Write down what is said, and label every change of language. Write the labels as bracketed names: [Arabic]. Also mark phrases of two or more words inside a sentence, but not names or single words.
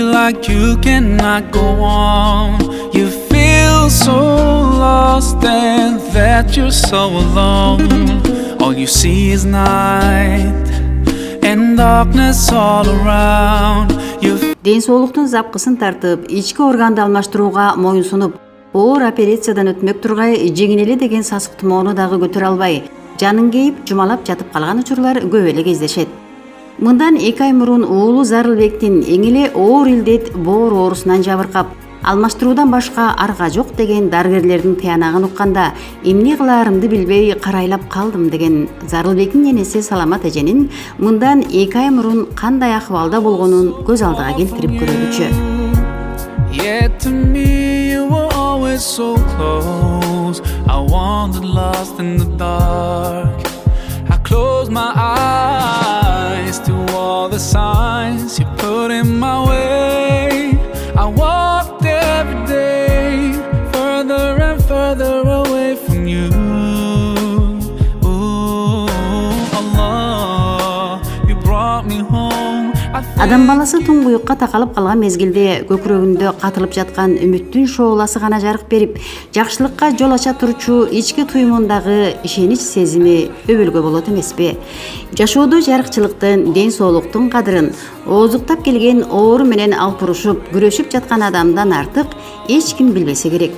[English] like you cannot go on. You feel so lost and that you're so alone. All you see is night and darkness all around. [Kyrgyz] Ден соолуктун запкысын тартып, ички органды алмаштырууга моюн сунуп, оор операциядан өтмөк тургай жеңилели деген сасык тумоону дагы көтөрө албай, жанын кейип, жумалап жатып калган учурлар көп эле кездешет. Мындан 2 ай мурун уулу Зарылбектин эң эле оор илдет боор оорусунан жабыркап, алмаштыруудан башка арга жок деген дарыгерлердин тыянагын укканда, эмне кылаарымды билбей карайлап калдым деген Зарылбектин энеси Саламат эженин мындан 2 ай мурун кандай акыбалда болгонун көз алдыга келтирип көрөлүчү. [English] Yet to me you were always so close. I wandered lost in the dark. I closed my eyes to all the signs you put in my way. I walked every day further and further away from you. Ooh, Allah, you brought me home. [Kyrgyz] Адам баласы туңгуюкка такалып калган мезгилде көкүрөгүндө катылып жаткан үмүттүн шооласы гана жарык берип, жакшылыкка жол ача турчу ички туймундагы ишенич сезими өбөлгө болот эмеспи? Жашоодо жарыкчылыктын, ден соолуктун кадырын, оозуктап келген оору менен алпурушуп, күрөшүп жаткан адамдан артык эч ким билбесе керек.